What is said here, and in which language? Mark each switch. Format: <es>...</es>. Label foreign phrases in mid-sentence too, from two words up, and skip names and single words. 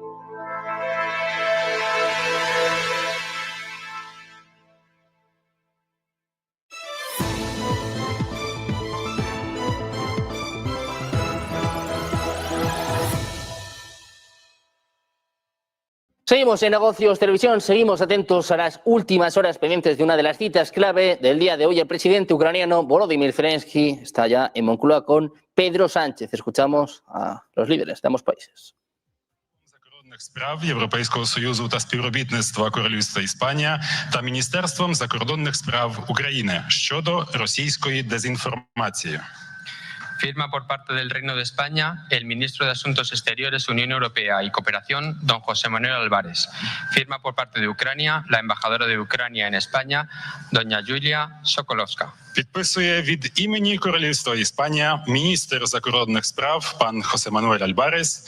<es>Seguimos en Negocios Televisión, seguimos atentos a las últimas horas pendientes de una de las citas clave del día de hoy. El presidente ucraniano Volodymyr Zelensky está ya en Moncloa con Pedro Sánchez. Escuchamos a los líderes de ambos países.</es> <uk>Справ Європейського Союзу та співробітництва Королівства Іспанія та Міністерством закордонних справ України щодо російської дезінформації.</uk> <es>Firma por parte del Reino de España el ministro de Asuntos Exteriores, Unión Europea y Cooperación, don José Manuel Álvarez. Firma por parte de Ucrania la embajadora de Ucrania en España, doña Julia Sokolowska.</es> <uk>Підписує від імені Королівства Іспанія міністр закордонних справ пан Хосе Мануель Альбарес.</uk>